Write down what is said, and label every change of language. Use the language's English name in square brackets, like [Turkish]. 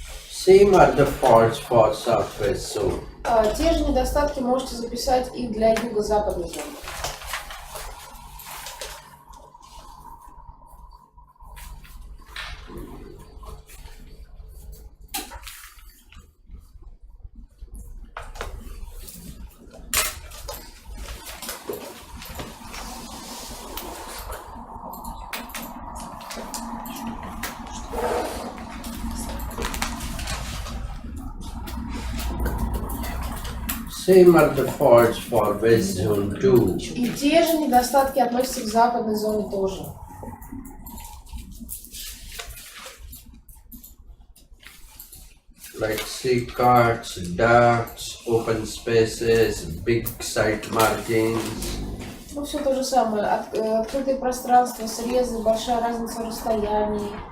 [English] Same are the faults for southwest zone. [Russian] Те же недостатки можете записать и для юго-западной зоны. [English] Same are the faults for west zone too. [Russian] И те же недостатки относятся к западной зоне тоже. [English] Like sea carts, ducts, open spaces, big site margins. [Russian] Ну, все то же самое. Открытые пространства, срезы, большая разница в расстоянии.